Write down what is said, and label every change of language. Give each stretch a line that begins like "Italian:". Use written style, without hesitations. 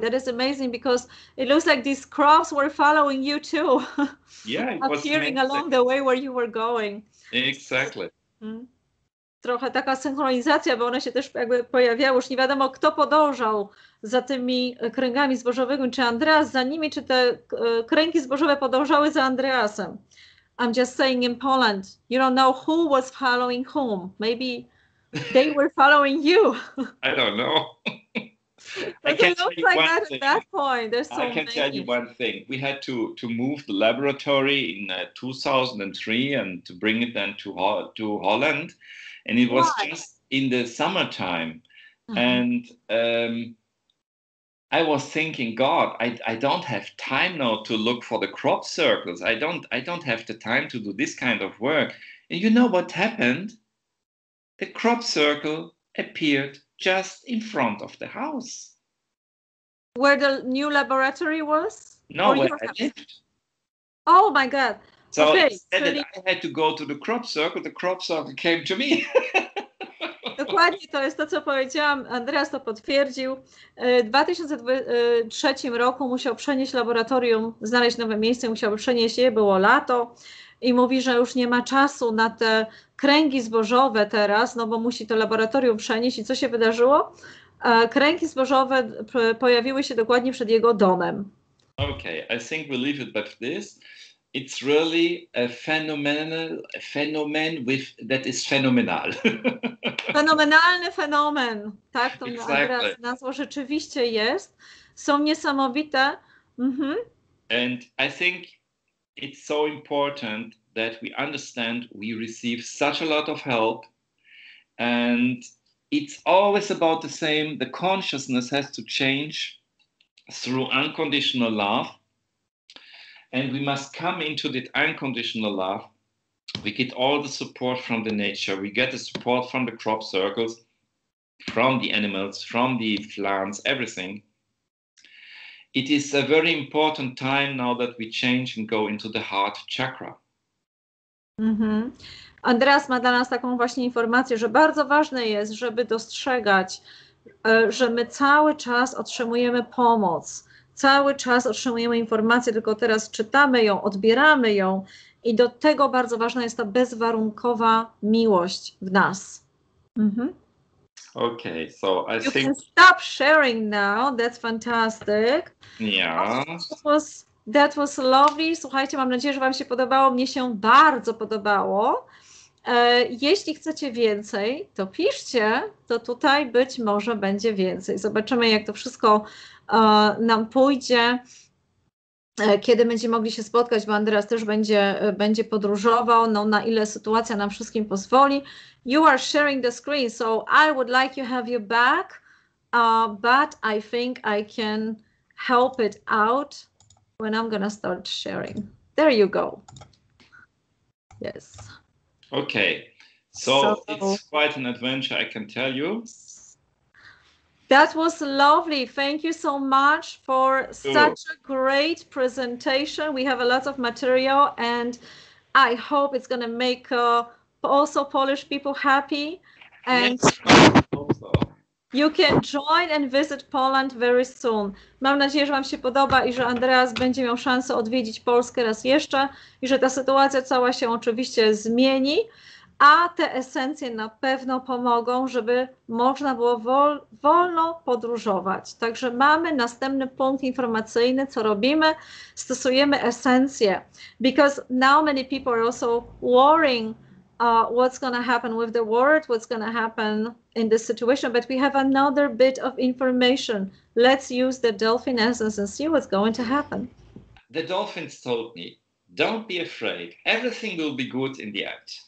English: That is amazing because it looks like these crops were following you too. Yeah, it appearing was along the way where you were going. Exactly.
Polish: Trochę taka synchronizacja, bo one się też jakby pojawiały. Już nie wiadomo, kto podążał za tymi kręgami zbożowymi, czy Andreas za nimi, czy te kręgi zbożowe podążały za Andreasem.
English: I'm just saying in Poland, you don't know who was following whom. Maybe they were following you. I don't know. But it looks like that at that point. There's so many. I can tell you one thing. We had to move the laboratory in 2003 and to bring it then to Holland. And it was just in the summertime. And I was thinking, God, I don't have time now to look for the crop circles. I don't have the time to do this kind of work. And you know what happened? The crop circle appeared just in front of the house. Where the new laboratory was? No, where I lived. Oh my God. So okay, instead that I had to go to the crop circle came to me.
Polish: Dokładnie, to jest to, co powiedziałam. Andreas to potwierdził. W 2003 roku musiał przenieść laboratorium, znaleźć nowe miejsce, musiał przenieść je, było lato i mówi, że już nie ma czasu na te kręgi zbożowe teraz, no bo musi to laboratorium przenieść. I co się wydarzyło? Kręgi zbożowe pojawiły się dokładnie przed jego domem.
English: Okay, I think we leave it at this. It's really a phenomenon that is phenomenal.
Polish: Fenomenalny fenomen, tak? To Andreas nazwał, rzeczywiście jest. Są niesamowite.
English: And I think it's so important that we understand we receive such a lot of help, and it's always about the same. The consciousness has to change through unconditional love. And we must come into that unconditional love. We get all the support from the nature. We get the support from the crop circles, from the animals, from the plants, everything. It is a very important time now that we change and go into the heart chakra.
Polish: Andreas ma dla nas taką właśnie informację, że bardzo ważne jest, żeby dostrzegać, że my cały czas otrzymujemy pomoc. Cały czas otrzymujemy informacje, tylko teraz czytamy ją, odbieramy ją i do tego bardzo ważna jest ta bezwarunkowa miłość w nas.
English: Okay, so I think... You can stop sharing now, that's fantastic. Yeah. That was lovely.
Polish: Słuchajcie, mam nadzieję, że Wam się podobało. Mnie się bardzo podobało. Jeśli chcecie więcej, to piszcie, to tutaj być może będzie więcej. Zobaczymy, jak to wszystko nam pójdzie, kiedy będziemy mogli się spotkać, bo Andreas też będzie podróżował, no na ile sytuacja nam wszystkim pozwoli.
English: You are sharing the screen, so I would like to have you back, but I think I can help it out when I'm gonna start sharing. There you go. Yes. Okay, so it's quite an adventure, I can tell you. That was lovely. Thank you so much for such a great presentation. We have a lot of material and I hope it's going to make also Polish people happy. And yes, I hope so. You can join and visit Poland very soon.
Polish: Mam nadzieję, że Wam się podoba i że Andreas będzie miał szansę odwiedzić Polskę raz jeszcze i że ta sytuacja cała się oczywiście zmieni. a te esencje na pewno pomogą, żeby można było wolno podróżować. Także mamy następny punkt informacyjny, co robimy? Stosujemy esencje.
English: Because now many people are also worrying what's going to happen with the world, what's going to happen in this situation, but we have another bit of information. Let's use the dolphin essence and see what's going to happen. The dolphins told me, don't be afraid, everything will be good in the end.